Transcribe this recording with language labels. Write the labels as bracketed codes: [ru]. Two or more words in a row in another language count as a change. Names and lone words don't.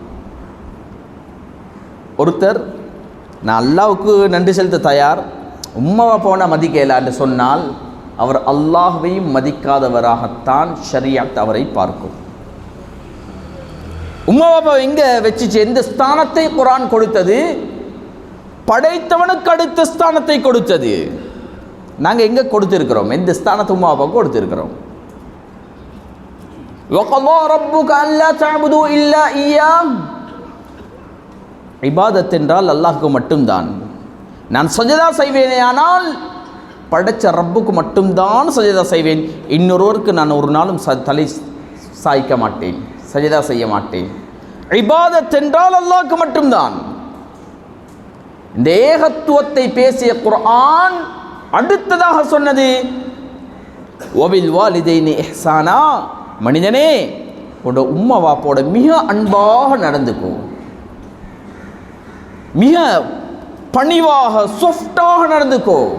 [ta] ஒருத்தர் நான் அல்லாஹ்வுக்கு நன்றி செலுத்த தயார், உம்மாவை போனால் மதிக்கல என்று சொன்னால் அவர் அல்லாஹ்வையும் மதிக்காதவராகத்தான் ஷரீஅத் அவரை பார்க்கும். உம்மாவை எங்கே வச்சுச்சு, எந்த ஸ்தானத்தை குர்ஆன் கொடுத்தது, படைத்தவனுக்கு அடுத்த ஸ்தானத்தை கொடுத்தது. நாங்கள் எங்கே கொடுத்திருக்கிறோம், எந்த ஸ்தானத்தை உம்மாவை கொடுத்திருக்கிறோம். [ar] وَقَضَى رَبُّكَ أَلَّا تَعْبُدُوا إِلَّا إِيَّاهُ, [ta] இபாதத் என்றால் அல்லாஹ்வுக்கு மட்டும்தான். நான் சஜதா செய்வேனே ஆனால் படைச்ச ரப்புக்கு மட்டும்தான் சஜதா செய்வேன், இன்னொருவருக்கு நான் ஒரு நாளும் தலை சாய்க்க மாட்டேன், சஜதா செய்ய மாட்டேன். இபாதத் என்றால் அல்லாஹ்வுக்கு மட்டும்தான். இந்த ஏகத்துவத்தை பேசிய குர்ஆன் அடுத்ததாக சொன்னது [ar] وبالوالدين إحسانا, [ta] மனிதனே உன்னோட உம்மா வாப்போட மிக அன்பாக நடந்துக்கோ, மிக பணிவாக சாஃப்டாக நடந்துக்கோ.